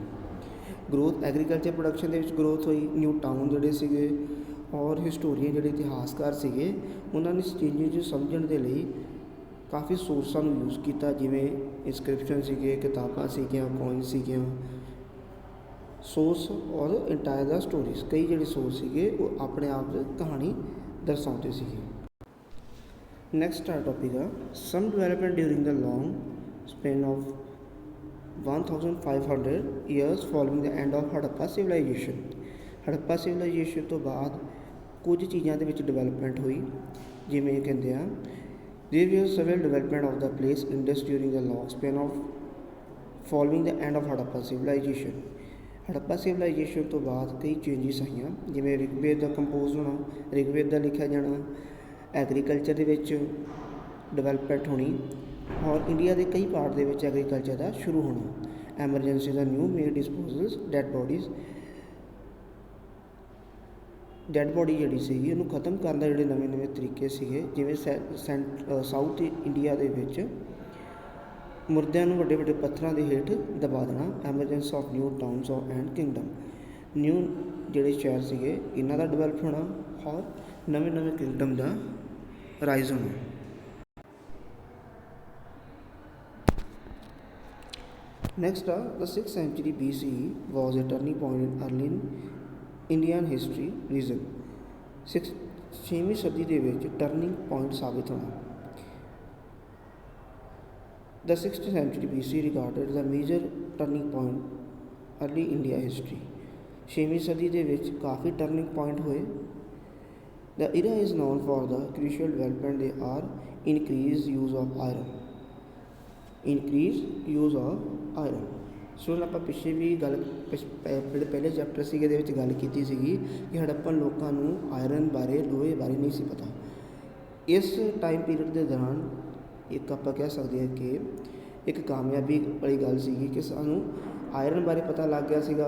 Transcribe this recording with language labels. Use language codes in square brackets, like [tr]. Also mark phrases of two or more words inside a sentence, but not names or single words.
[pa] ਗਰੋਥ, [en] agriculture production [pa] ਦੇ ਵਿੱਚ ਗਰੋਥ ਹੋਈ, [en] new town [pa] ਜਿਹੜੇ ਸੀਗੇ, ਔਰ ਹਿਸਟੋਰੀਅਨ ਜਿਹੜੇ ਇਤਿਹਾਸਕਾਰ ਸੀਗੇ ਉਹਨਾਂ ਨੇ ਚੇਂਜਿਸ ਨੂੰ ਸਮਝਣ ਦੇ ਲਈ ਕਾਫੀ ਸੋਰਸਾਂ ਨੂੰ ਯੂਜ਼ ਕੀਤਾ, ਜਿਵੇਂ ਇਨਸਕ੍ਰਿਪਸ਼ਨ ਸੀਗੇ, ਕਿਤਾਬਾਂ ਸੀਗੀਆਂ, ਕੋਇਨ ਸੀਗੀਆਂ। ਸੋਰਸ ਔਰ [en] entire the stories, [pa] ਕਈ ਜਿਹੜੇ ਸੋਰਸ ਸੀਗੇ ਉਹ ਆਪਣੇ ਆਪ 'ਚ ਕਹਾਣੀ ਦਰਸਾਉਂਦੇ ਸੀਗੇ। [en] ਨੈਕਸਟ [pa] ਸਾਡਾ ਟੋਪਿਕ ਆ [en] some development during the long span of 1500 years following the end of ਹੜੱਪਾ ਸਿਵਲਾਈਜੇਸ਼ਨ। [pa] ਹੜੱਪਾ ਸਿਵਲਾਈਜੇਸ਼ਨ ਤੋਂ ਬਾਅਦ ਕੁਝ ਚੀਜ਼ਾਂ ਦੇ ਵਿੱਚ ਡਿਵੈਲਪਮੈਂਟ ਹੋਈ, ਜਿਵੇਂ ਕਹਿੰਦੇ ਆ [en] there was several development of the place Indus during the long span of following the end of ਹੜੱਪਾ ਸਿਵਲਾਈਜੇਸ਼ਨ। [pa] ਹੜੱਪਾ ਸਿਵਲਾਈਜੇਸ਼ਨ ਤੋਂ ਬਾਅਦ ਕਈ ਚੇਂਜਿਸ ਆਈਆਂ, ਜਿਵੇਂ ਰਿਗਵੇਦ ਦਾ ਕੰਪੋਜ਼ ਹੋਣਾ, ਰਿਗਵੇਦ ਦਾ ਲਿਖਿਆ ਜਾਣਾ, ਐਗਰੀਕਲਚਰ ਦੇ ਵਿੱਚ ਡਿਵੈਲਪਮੈਂਟ ਹੋਣੀ, ਔਰ ਇੰਡੀਆ ਦੇ ਕਈ ਪਾਰਟ ਦੇ ਵਿੱਚ ਐਗਰੀਕਲਚਰ ਦਾ ਸ਼ੁਰੂ ਹੋਣਾ। [en] emergency the new made disposals, dead body [pa] ਜਿਹੜੀ ਸੀਗੀ ਉਹਨੂੰ ਖ਼ਤਮ ਕਰਨ ਦਾ ਜਿਹੜੇ ਨਵੇਂ ਤਰੀਕੇ ਸੀਗੇ, ਜਿਵੇਂ ਸਾਊਥ ਇੰਡੀਆ ਦੇ ਵਿੱਚ ਮੁਰਦਿਆਂ ਨੂੰ ਵੱਡੇ ਵੱਡੇ ਪੱਥਰਾਂ ਦੇ ਹੇਠ ਦਬਾ ਦੇਣਾ। [en] emergence of new towns and kingdom, [pa] ਨਿਊ ਜਿਹੜੇ ਸ਼ਹਿਰ ਸੀਗੇ ਇਹਨਾਂ ਦਾ ਡਿਵੈਲਪ ਹੋਣਾ, ਔਰ ਨਵੇਂ ਕਿੰਗਡਮ ਦਾ ਰਾਈਜ਼ ਹੋਣਾ। [en] Next, the 6th century BCE was a turning point in early Indian history region। [pa] 6ਵੀਂ ਸਦੀ ਦੇ ਵਿੱਚ [en] turning point [pa] ਸਾਬਿਤ ਹੋਣਾ। [en] The 6th century BC regarded the major turning point early India history। [pa] 6ਵੀਂ ਸਦੀ ਦੇ ਵਿੱਚ ਕਾਫੀ [en] turning point [pa] ਹੋਏ। [en] The era is known for the crucial development they are increased use of iron। increase use of iron. [pa] ਸੋ ਆਪਾਂ ਪਿੱਛੇ ਵੀ ਗੱਲ ਜਿਹੜੇ ਪਹਿਲੇ ਚੈਪਟਰ ਸੀਗੇ ਇਹਦੇ ਵਿੱਚ ਗੱਲ ਕੀਤੀ ਸੀਗੀ ਕਿ ਹੜੱਪਨ ਲੋਕਾਂ ਨੂੰ ਆਇਰਨ ਬਾਰੇ, ਲੋਹੇ ਬਾਰੇ ਨਹੀਂ ਸੀ ਪਤਾ। ਇਸ [en] time period [pa] ਦੇ ਦੌਰਾਨ ਇੱਕ ਆਪਾਂ ਕਹਿ ਸਕਦੇ ਹਾਂ ਕਿ ਇੱਕ ਕਾਮਯਾਬੀ ਵਾਲੀ ਗੱਲ ਸੀਗੀ ਕਿ ਸਾਨੂੰ ਆਇਰਨ ਬਾਰੇ ਪਤਾ ਲੱਗ ਗਿਆ ਸੀਗਾ।